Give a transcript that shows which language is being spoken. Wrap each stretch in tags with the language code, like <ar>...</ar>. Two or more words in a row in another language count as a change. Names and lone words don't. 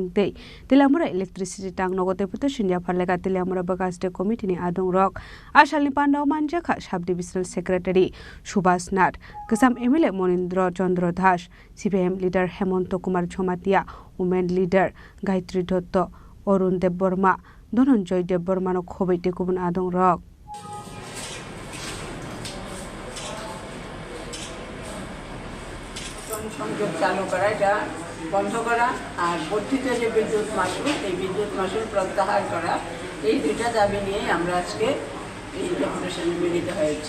<trp>dei tilamura electricity tang no gote deputation ya pharlega tilamura bagaste committee ni adong rok asali pandau manja kha</trp> <en>sub divisional secretary</en> <trp>Subhas Nath kasam MLA Monindra Chandra Das CPM leader Hemonto Kumar Jhomatia</trp> <en>women leader</en> <trp>Gayatri Dotto Arun Dev Burma Dhananjay Dev Burma no khobai tekubun adong rok</trp> <bn>সংযোগ চালু করা, এটা বন্ধ করা, আর বর্ধিত যে বিদ্যুৎ মাশুল এই বিদ্যুৎ মাশুল প্রত্যাহার করা, এই দুইটা দাবি নিয়ে আমরা আজকে এই ডেপুটেশনে মিলিত হয়েছি।</bn>